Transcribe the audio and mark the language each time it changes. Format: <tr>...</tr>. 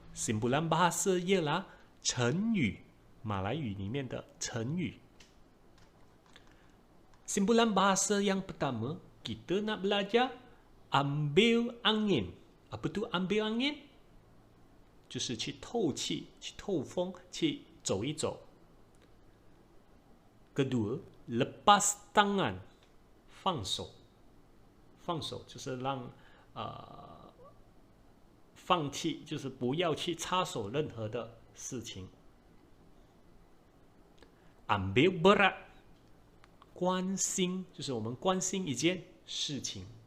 <ms>Simpulan bahasa ialah</ms> <zh>成语，马来语里面的成语。</zh> <ms>Simpulan bahasa yang pertama, kita nak belajar ambil angin. Apa tu ambil angin?</ms> <zh>就是去透气，去透风，去走一走。</zh> <ms>Kedua, lepas tangan,</ms> <zh>放手。放手就是让放弃，就是不要去插手任何的事情。</zh> <ms>Ambil berat,</ms> <zh>关心就是我们关心一件事情。</zh>